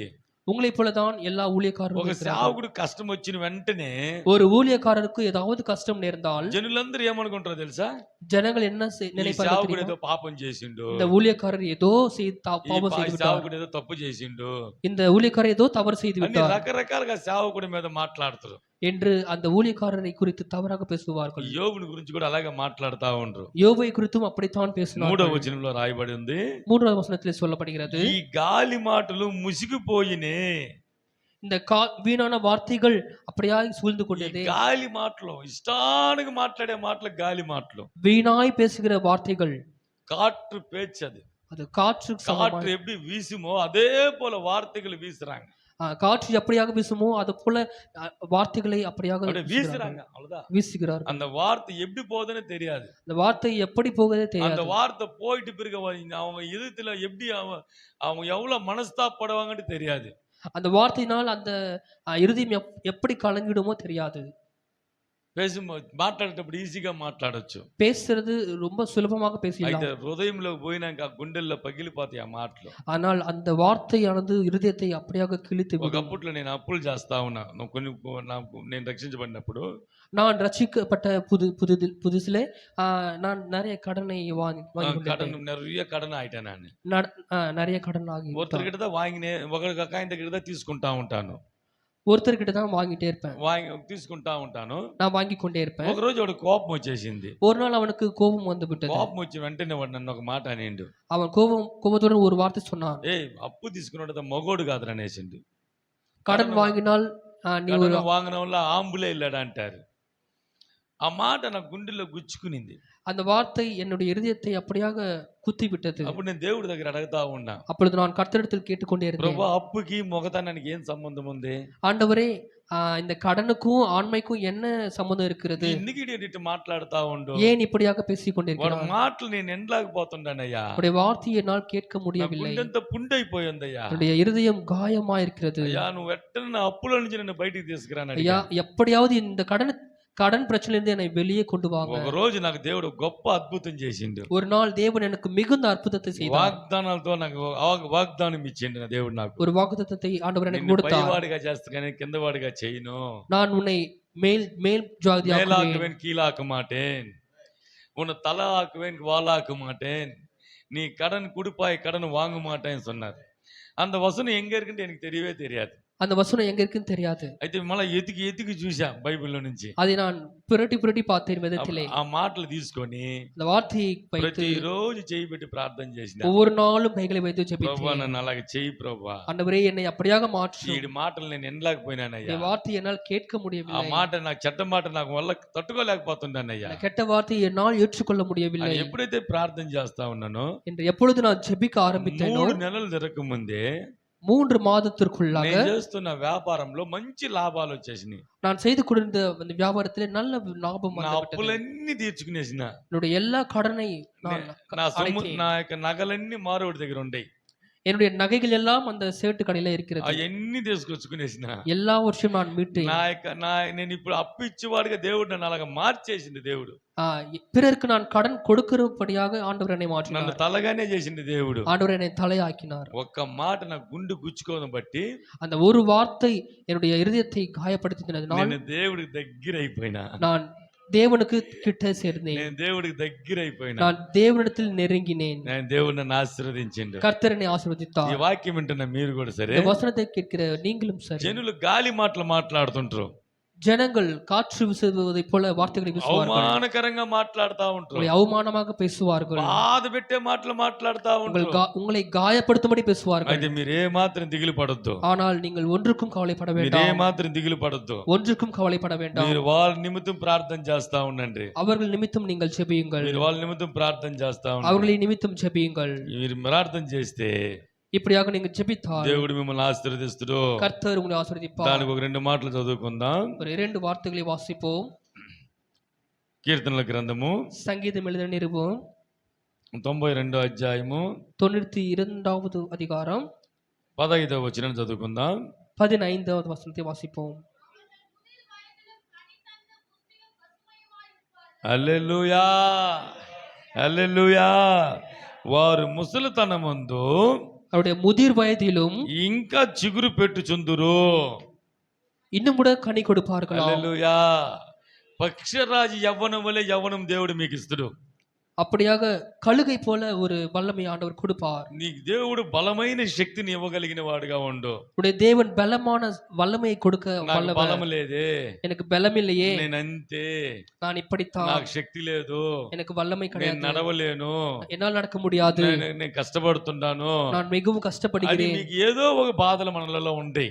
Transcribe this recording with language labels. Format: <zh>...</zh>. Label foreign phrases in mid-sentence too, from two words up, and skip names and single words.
<ta>உங்களை போலதான் எல்லா ஊழியக்காரரும்</ta> <te>ఒక</te> <ta>இருக்கிறார்கள்.</ta> <te>సేవకుడు కష్టం వచ్చిన వెంటనే</te> <ta>ஒரு ஊழியக்காரருக்கு ஏதாவது கஷ்டம் நேர்ந்தால்</ta> <te>జనులందరూ ఏమనుకుంటారో తెలుసా?</te> <ta>ஜனங்கள் என்ன நினைப்பார்கள்</ta> <te>సేవకుడు</te> <ta>தெரியுமா?</ta> <te>ఏదో పాపం చేసిండు,</te> <ta>இந்த ஊழியக்காரர் ஏதோ பாவம் செய்து விட்டார்,</ta> <te>సేవకుడు ఏదో తప్పు చేసిండు,</te> <ta>இந்த ஊழியக்காரர் ஏதோ தவறு செய்து</ta> <te>అన్ని</te> <ta>விட்டார்</ta> <te>రకరకాలుగా సేవకుడి మీద మాట్లాడతారు.</te> <ta>என்று அந்த ஊழியக்காரரை குறித்து தவறாக பேசுவார்கள்.</ta> <te>యోబుని గురించి కూడా అలాగే మాట్లాడుతా ఉండ్రు.</te> <ta>யோபை குறித்தும் அப்படித்தான்</ta> <te>3వ</te> <ta>பேசினார்கள்.</ta> <te>వచనంలో రాయబడి ఉంది,</te> <ta>3வது వచனத்திலே சொல்லப்படுகிறது,</ta> <te>ఈ గాలి మాటలు ముసిగిపోయినే.</te> <ta>இந்த வீணான வார்த்தைகள் அப்படியாய் சூழ்ந்து கொண்டதே.</ta> <te>గాలి మాటలు, ఇష్టానికి మాట్లాడే మాటలు గాలి మాటలు,</te> <ta>வீணாய் பேசுகிற வார்த்தைகள், காற்று பேச்சு. அது காற்று எப்படி வீசுமோ அதே போல வார்த்தைகள் வீசுறாங்க. காற்று எப்படியாக வீசுமோ அது போல வார்த்தைகளை அப்படியாக வீசுறாங்க. அவ்வளவுதான், வீசுகிறார்கள். அந்த வார்த்தை எப்படி போகுதுன்னு தெரியாது. அந்த வார்த்தை எப்படி போகுதே தெரியாது. அந்த வார்த்தை போயிட்டு பிறகு அவங்க இதயத்துல எப்படி அவங்க எவ்வளவு மனஸ்தாபப்படுவாங்கன்னு தெரியாது. அந்த வார்த்தையினால் அந்த இருதயம் எப்படி கலங்கிடுமோ தெரியாது.</ta> <te>பேசும்போது మాట్లాడేటప్పుడు ఈజీగా మాట్లాడొచ్చు.</te> <ta>பேசுறது ரொம்ப సులభமாக பேசலாம்.</ta> <te>అయితే హృదయంలో పోయినాక గుండెల్లో పగిలిపోతాయి ఆ మాటలు.</te> <ta>ஆனால் அந்த வார்த்தையானது இருதயத்தை அப்படியாக கிழித்து விடும்.</ta> <te>ఒకప్పట్లో నేను అప్పులు చేస్తా ఉన్నా. నేను రక్షించబడినప్పుడు,</te> <ta>நான் ரட்சிக்கப்பட்ட புதுசிலே நான் நிறைய கடனை வாங்கி நிறைய கடன் ஆயிட்டேன். நிறைய கடன் ஆகி ஒருத்தர்கிட்ட தான் வாங்கினேன்,</ta> <te>ఒక అకాయింట్ దగ్గర தான் తీసుకుంటా ఉంటాను.</te> <ta>ஒருத்தர்கிட்ட தான் வாங்கிட்டே இருப்பேன்,</ta> <te>తీసుకుంటా ఉంటాను.</te> <ta>நான் వాంగి கொண்டே இருப்பேன்.</ta> <te>ఒక రోజు వాడు కోపం వచ్చేసింది.</te> <ta>ஒரு நாள் அவனுக்கு கோபம் வந்து விட்டது.</ta> <te>కోపం వచ్చి వెంటనే వాడు నన్ను ఒక మాట అనిండు.</te> <ta>அவன் கோபத்துடன் ஒரு வார்த்தை சொன்னான்,</ta> <te>ஏய் అప్పు తీసుకున్నట మగోడు కాదురా అనేసిండు.</te> <ta>கடன் வாங்கினால் நீ ஒரு</ta> <te>వాங்கிనవల్ల</te> <ta>ஆம்பளையே இல்லடா</ta> <te>అంటారు. ఆ మాట నా గుండెల్లో గుచ్చుకునింది.</te> <ta>அந்த வார்த்தை என்னுடைய இருதயத்தை அப்படியாக குத்தி விட்டது.</ta> <te>అప్పుడు నేను దేవుడి దగ్గర అడుగుతా ఉన్నా,</te> <ta>அப்பொழுது நான் கர்த்தரிடத்தில் கேட்டுக்கொண்டே இருந்தேன்,</ta> <te>ప్రభు అప్పుకి మొగతనానికి ఏం సంబంధం ఉంది?</te> <ta>ஆண்டவரே இந்த கடனுக்கும் ஆண்மைக்கும் என்ன சம்பந்தம் இருக்கிறது?</ta> <te>ఎందుకు ఇటు మాట్లాడుతా ఉండు?</te> <ta>ஏன் இப்படியாக பேசிக்</ta> <te>వాడి</te> <ta>கொண்டிருக்கிறார்?</ta> <te>మాటలు నేను ఎండలేకపోతుండానయ్యా.</te> <ta>அவருடைய வார்த்தையை என்னால் கேட்க முடியவில்லை.</ta> <te>గుండెంత పుండైపోయిందయ్యా.</te> <ta>என்னுடைய இருதயம் காயமா இருக்கிறது.</ta> <te>అయ్యా నువ్వు ఎట్టన అప్పుల నుంచి నన్ను బయటికి తీసుకురాను.</te> <ta>ஐயா எப்படியாவது இந்த கடன் பிரச்சனையிலிருந்து என்னை வெளியே கொண்டு வாங்க.</ta> <te>ఒక రోజు నాకు దేవుడు గొప్ప అద్భుతం చేసిండు.</te> <ta>ஒரு நாள் தேவன் எனக்கு மிகுந்த அற்புதத்தை செய்தார்.</ta> <te>వాగ్దానాలతో నాకు వాగ్దానం ఇచ్చిండు నా దేవుడు. నాకు</te> <ta>ஒரு வாக்குத்தத்தத்தை ஆண்டவர் எனக்கு</ta> <te>నిన్ను</te> <ta>கொடுத்தார்.</ta> <te>పైవాడిగా చేస్తా కానీ కిందవాడిగా చేయను.</te> <ta>நான் உன்னை மேல் ஜாதியாக்குவேன், மேலாக்குவேன் கீழாக்க மாட்டேன், உன்னை தலை ஆக்குவேன் வாளாக்க மாட்டேன், நீ கடன் கொடுப்பாய் கடன் வாங்க மாட்டேன்னு சொன்னார். அந்த வசனம் எங்க இருக்குன்னு எனக்கு தெரியவே தெரியாது. அந்த வசனம் எங்க இருக்குன்னு தெரியாது.</ta> <te>అయితే మళ్ళీ ఎతికి చూసా బైబిల్లో నుంచి.</te> <ta>அதை நான் புரட்டி பார்த்தேன் விதத்திலே.</ta> <te>ఆ మాటలు తీసుకొని</te> <ta>அந்த வார்த்தையை வைத்து</ta> <te>ప్రతిరోజు చేయి పెట్టి ప్రార్థన చేసిన.</te> <ta>ஒவ்வொரு நாளும் கைகளை வைத்து</ta> <te>ప్రభా</te> <ta>ஜெபித்தேன்.</ta> <te>నన్ను అలాగే చెయ్యి ప్రభా.</te> <ta>ஆண்டவரே என்னை அப்படியாக மாற்றும்.</ta> <te>ఈ మాటలు నేను వినలేకపోయినానయ్యా.</te> <ta>இந்த வார்த்தையை என்னால் கேட்க</ta> <te>ఆ</te> <ta>முடியவில்லை.</ta> <te>మాట నాకు చెడ్డ మాట నాకు వల్ల తట్టుకోలేకపోతున్నానయ్యా.</te> <ta>அந்த கெட்ட வார்த்தையை என்னால் ஏற்றுக்கொள்ள முடியவில்லை</ta> <te>అని ఎప్పుడైతే ప్రార్థన చేస్తా ఉన్నానో</te> <ta>என்று எப்பொழுது நான் ஜெபிக்க ஆரம்பித்தேனோ</ta> <te>3 నెలలు తిరగక ముందే</te> <ta>3 மாதத்திற்குள்ளாக</ta> <te>నేను చేస్తున్న వ్యాపారంలో మంచి లాభాలు వచ్చేసినాయి.</te> <ta>நான் செய்து கொண்டிருந்த அந்த வியாபாரத்திலே நல்ல லாபம்</ta> <te>నా</te> <ta>வந்துவிட்டது.</ta> <te>అప్పులన్నీ తీర్చుకునేసిన.</te> <ta>என்னுடைய எல்லா கடனை நான்</ta> <te>నా సొమ్ము</te> <ta>அடைத்தேன்.</ta> <te>నా యొక్క నగలన్నీ మారోడి దగ్గర ఉండయి.</te> <ta>என்னுடைய நகைகள் எல்லாம் அந்த சேட்டு கடையில இருக்கிறது.</ta> <te>అవన్నీ తీసుకొచ్చుకునేసిన.</te> <ta>எல்லா வருஷம் நான் மீட்டேன்.</ta> <te>నేను ఇప్పుడు అప్పు ఇచ్చేవాడిగా దేవుడు నన్ను అలాగా మార్చేసింది దేవుడు.</te> <ta>பிறருக்கு நான் கடன் கொடுக்கிறபடியாக ஆண்டவர் என்னை</ta> <te>నన్ను</te> <ta>மாற்றினார்.</ta> <te>తలగానే చేసింది దేవుడు.</te> <ta>ஆண்டவர் என்னை தலையாக்கினார்.</ta> <te>ఒక్క మాట నా గుండు గుచ్చుకోవడం బట్టి</te> <ta>அந்த ஒரு வார்த்தை என்னுடைய இருதயத்தை காயப்படுத்தினது.</ta> <te>నేను దేవుడికి దగ్గర అయిపోయినా.</te> <ta>நான் தேவனுக்கு கிட்ட சேர்ந்தேன்.</ta> <te>నేను దేవుడికి దగ్గర అయిపోయినా.</te> <ta>நான் தேவனிடத்தில் நெருங்கினேன்.</ta> <te>నేను దేవుడు నన్ను ఆశీర్వదించిండు.</te> <ta>கர்த்தர் என்னை</ta> <te>ఈ</te> <ta>ஆசீர்வதித்தார்.</ta> <te>వాక్యం వింటున్న మీరు కూడా సరే.</te> <ta>இந்த வசனத்தை கேட்கிற நீங்களும் சரி.</ta> <te>జనులు గాలి మాటలు మాట్లాడుతుంటారు.</te> <ta>ஜனங்கள் காற்று வீசுவதைப் போல வார்த்தைகளை வீசுவார்கள்.</ta> <te>అవమానకరంగా మాట్లాడుతా ఉంటారు.</te> <ta>உங்களை அவமானமாக பேசுவார்கள்.</ta> <te>బాధ పెట్టే మాటలు మాట్లాడుతా ఉంటారు.</te> <ta>உங்களை காயப்படுத்தும்படி பேசுவார்கள்.</ta> <te>అయితే మీరు ఏ మాత్రం దిగులు పడొద్దు.</te> <ta>ஆனால் நீங்கள் ஒன்றுக்கும் கவலைப்பட</ta> <te>మీరు ఏ</te> <ta>வேண்டாம்.</ta> <te>మాత్రం దిగులు పడొద్దు.</te> <ta>ஒன்றுக்கும் கவலைப்பட வேண்டாம்.</ta> <te>మీరు వాళ్ళ నిమిత్తం ప్రార్థన చేస్తా ఉండండి.</te> <ta>அவர்கள் நிமித்தம் நீங்கள் ஜெபியுங்கள்.</ta> <te>మీరు వాళ్ళ నిమిత్తం ప్రార్థన చేస్తా ఉండండి.</te> <ta>அவர்களை நிமித்தம் ஜெபியுங்கள்.</ta> <te>మీరు ప్రార్థన చేస్తే</te> <ta>இப்படியாக நீங்கள் ஜெபித்தால்</ta> <te>దేవుడు మిమ్మల్ని ఆశీర్వదిస్తాడు.</te> <ta>கர்த்தர் உங்களை ஆசீர்வதிப்பார்.</ta> <te>దానికి ఒక 2 మాటలు చదువుకుందాం.</te> <ta>ஒரு 2 வார்த்தைகளை வாசிப்போம்.</ta> <te>కీర్తనల గ్రంథము</te> <ta>சங்கீதம் எழுதின நிருபம்</ta> <te>92వ అధ్యాయము</te> <ta>92வது அதிகாரம்</ta> <te>15వ వచనం చదువుకుందాం.</te> <ta>15வது வசனத்தை வாசிப்போம்.</ta> <te>హల్లెలూయా హల్లెలూయా. వారు ముసలితనమందు</te> <ta>அவருடைய முதிர் வயதிலும்</ta> <te>ఇంకా చిగురు పెట్టుచుందురు.</te> <ta>இன்னும் கூட கனி கொடுப்பார்களாம்.</ta> <te>హల్లెలూయా. పక్షరాజు యవ్వనం వలె యవ్వనం దేవుడు మీకు ఇస్తాడు.</te> <ta>அப்படியாக கழுகை போல ஒரு வல்லமை ஆண்டவர் கொடுப்பார்.</ta> <te>నీకు దేవుడు బలమైన శక్తిని ఇవ్వగలిగిన వాడుగా ఉండు.</te> <ta>உடைய தேவன் பலமான வல்லமையை கொடுக்க</ta> <te>నాకు</te> <ta>வல்லவர்.</ta> <te>బలం లేదే,</te> <ta>எனக்கு பலம் இல்லையே,</ta> <te>నేను అంతే,</te> <ta>நான் இப்படித்தான்,</ta> <te>నాకు శక్తి లేదు,</te> <ta>எனக்கு வல்லமை</ta> <te>నేను</te> <ta>கிடையாது,</ta> <te>నడవలేను,</te> <ta>என்னால் நடக்க முடியாது,</ta> <te>నేను కష్టపడుతుంటాను,</te> <ta>நான் மிகவும்</ta> <te>అది</te> <ta>கஷ்டப்படுகிறேன்</ta> <te>మీకు ఏదో ఒక బాధలు మనలలో ఉంటాయి.</te>